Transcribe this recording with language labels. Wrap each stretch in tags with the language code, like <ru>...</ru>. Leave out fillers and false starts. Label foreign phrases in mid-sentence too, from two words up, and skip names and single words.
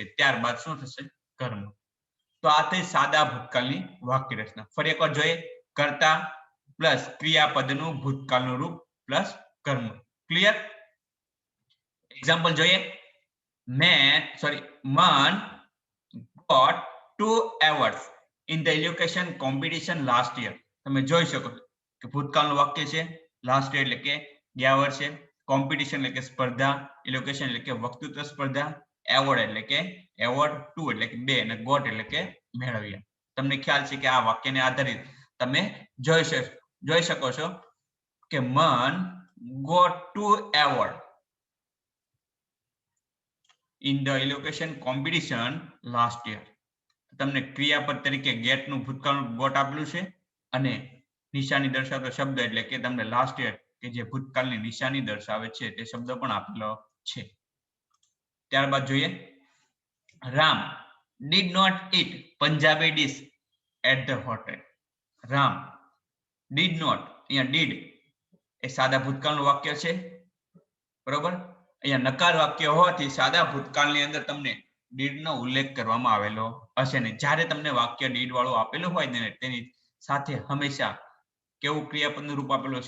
<gu>ત્યારબાદ શું થશે? કર્મ. તો આ થઈ સાદા ભૂતકાળની વાક્ય રચના. ફરી એકવાર જોઈએ, કર્તા પ્લસ ક્રિયાપદનું ભૂતકાળનું રૂપ પ્લસ કર્મ. ક્લિયર? એક્ઝામ્પલ જોઈએ.</gu> <en>મન got 2 awards in the education competition last year.</en> <gu>તમે જોઈ શકો છો કે ભૂતકાળનું વાક્ય છે,</gu> <en>last year</en> <gu>એટલે કે ગયા વર્ષે, કોમ્પિટિશન એટલે કે સ્પર્ધા, એલોકેશન એટલે કે વક્તૃત્વ સ્પર્ધા, એવોર્ડ એટલે કે એવોર્ડ, 2 એટલે કે 2 અને ગોટ એટલે કે મેળવ્યા. તમને ખ્યાલ છે કે આ વાક્યને આધારિત તમે જોઈ શકો છો કે મન</gu> <en>got 2 award in the elocution competition last year.</en> <gu>તમને ક્રિયાપદ તરીકે ગેટ નું ભૂતકાળનું ગોટ આપેલું છે અને નિશાની દર્શાવતો શબ્દ એટલે કે તમને</gu> <en>last year</en> <gu>કે જે ભૂતકાળની નિશાની દર્શાવે છે તે શબ્દ પણ આપેલો છે. ત્યારબાદ જોઈએ,</gu> <en>રામ did not eat Punjabi dish at the hotel. રામ did not,</en> <gu>અહીંયા did એ સાદા ભૂતકાળનું વાક્ય છે, બરોબર? અહીંયા નકાર વાક્ય હોવાથી સાદા ભૂતકાળની અંદર તમને did નો ઉલ્લેખ કરવામાં આવેલો હશે ને. જ્યારે તમને વાક્ય did વાળું આપેલું હોય ને તેની સાથે હંમેશા કેવું ક્રિયાપદનું રૂપ આપેલું છે?</gu>